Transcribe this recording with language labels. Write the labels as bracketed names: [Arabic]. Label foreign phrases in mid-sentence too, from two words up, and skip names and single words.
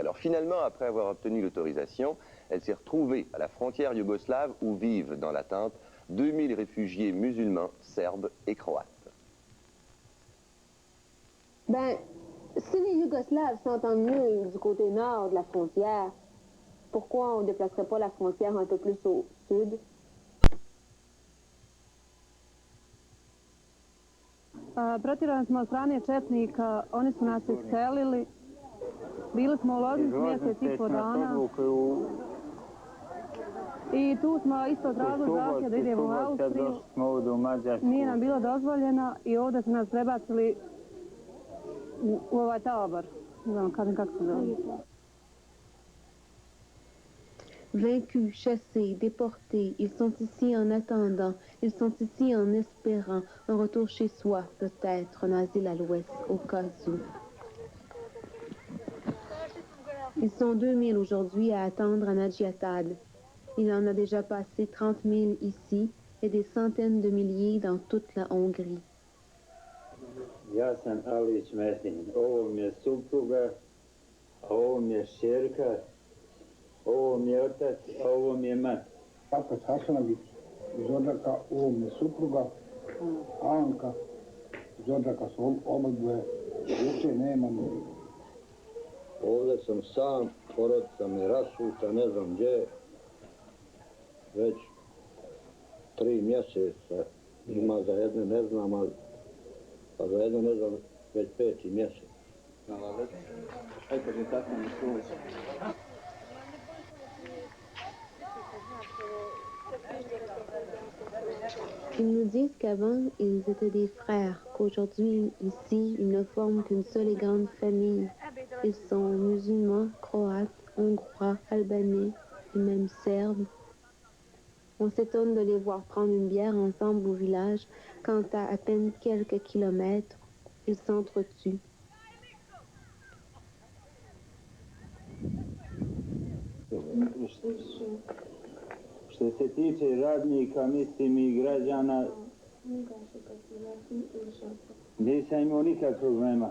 [French] Alors finalement, après avoir obtenu l'autorisation, elle s'est retrouvée à la frontière yougoslave où vivent dans l'attente 2000 réfugiés musulmans, serbes et croates. Ben, si les Yougoslaves s'entendent mieux du côté nord de la frontière, pourquoi on ne déplacerait pas la frontière un peu plus au sud? [Bosnian] Protirani smo od strane Četnika, oni su nas iselili. Bili smo u Loznici mjesec i po dana. I tu smo isto tražili zahtjev da idemo u Austriju. Nije nam bilo dozvoljeno i ovdje su nas prebacili u ovaj tabor. Ne znam kako se zove. [French] Vaincus, chassés, déportés, ils sont ici en attendant, ils sont ici en espérant un retour chez soi, peut-être un asile à l'ouest, au cas où. Ils sont 2000 aujourd'hui à attendre à Nagyatad. Il en a déjà passé 30 000 ici et des centaines de milliers dans toute la Hongrie. [Bosnian] Ja sam Alić Metin, ovo mi je supruga, ovo mi je šćerka, ovo mi je otac, a ovo mi je mati. Apet Hasanović iz Odžaka, ovo mi je supruga, Anka iz Odžaka su obadvoje, djece nemamo. Ovdje sam sam, porodica mi je rasuta, ne znam gdje, već 3 mjeseca, ima za jedne ne znam, ali pa za jedno ne znam, već 5. mjesec. [French] Ils nous disent qu'avant, ils étaient des frères, qu'aujourd'hui, ici, ils ne forment qu'une seule et grande famille. Ils sont musulmans, croates, hongrois, albanais et même serbes. On s'étonne de les voir prendre une bière ensemble au village quand à peine quelques kilomètres, ils s'entretuent. [Bosnian] Što se tiče radnika, mislim i građana, nisam imao nikakvog problema.